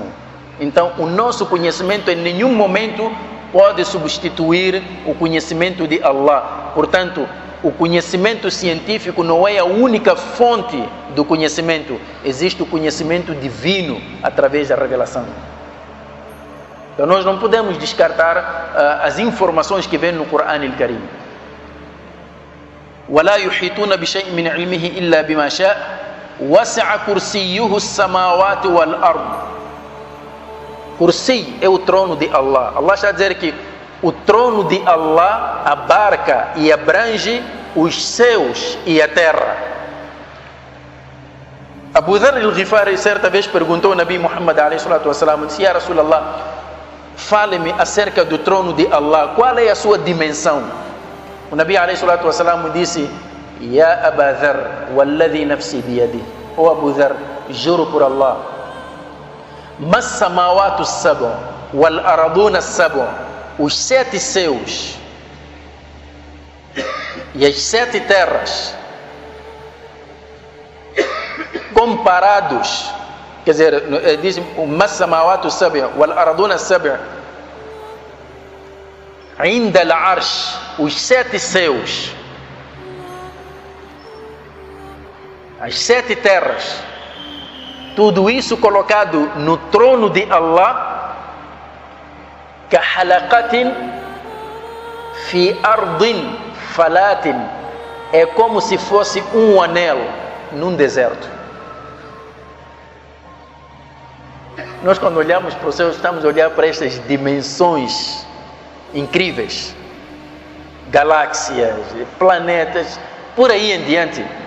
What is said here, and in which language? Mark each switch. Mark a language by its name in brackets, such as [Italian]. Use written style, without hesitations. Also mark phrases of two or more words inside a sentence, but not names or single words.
[Portuguese] Então o nosso conhecimento em nenhum momento pode substituir o conhecimento de Allah. Portanto, o conhecimento científico não é a única fonte do conhecimento. Existe o conhecimento divino através da revelação. Então nós não podemos descartar as informações que vêm no Corão al-Karim. [Arabic] وَلَا يُحِيطُونَ بِشَيْءٍ مِنْ عِلْمِهِ إِلَّا بِمَا شَاءَ وَسِعَ كُرْسِيُّهُ السَّمَاوَاتِ وَالْأَرْضِ. [Portuguese] Kursi é o trono de Allah. Allah está a dizer que o trono de Allah abarca e abrange os céus e a terra. Abu Dharr al-Ghifari certa vez perguntou ao Nabi Muhammad a.s.w. disse: [Arabic] يا رسول الله, [Portuguese] fale-me acerca do trono de Allah, qual é a sua dimensão? O Nabi a.s.w. disse: [Arabic] يا أبا ذر، والذي نفسي بيده. [Portuguese] Oh Abu Dharr, juro por Allah, [Arabic] ما السماوات السبع والأرضون السبع, [Portuguese] os 7 céus e as 7 terras comparados, quer dizer, diz [Arabic] ما السماوات السبع والأرضون السبع عند العرش, [Portuguese] os 7 céus, as 7 terras, tudo isso colocado no trono de Allah, [Arabic] كحلقة في أرض فلاة, [Portuguese] é como se fosse um anel num deserto. Nós, quando olhamos para o céu, estamos a olhar para estas dimensões incríveis, galáxias, planetas, por aí em diante.